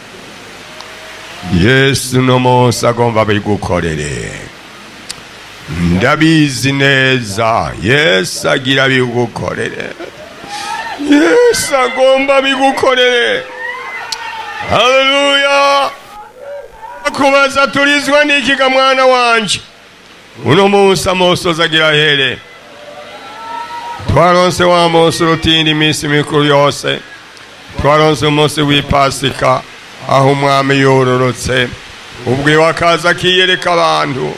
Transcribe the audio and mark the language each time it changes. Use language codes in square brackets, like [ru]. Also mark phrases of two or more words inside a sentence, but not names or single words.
[rn] Yesu no munsi agomba bigukorere. Ndabizi neza Yesu agira bigukorere. Yesu agomba bigukorere. Haleluya. Akubaza turizwa niki ga mwana wanje? Uno munsi amosozi agira here. Twaronse wa munsi rutindi iminsi mikuru yose. Twaronse umunsi w'Ipasika aho umwami yororotse. Ubwo wakaza akiyereka abantu.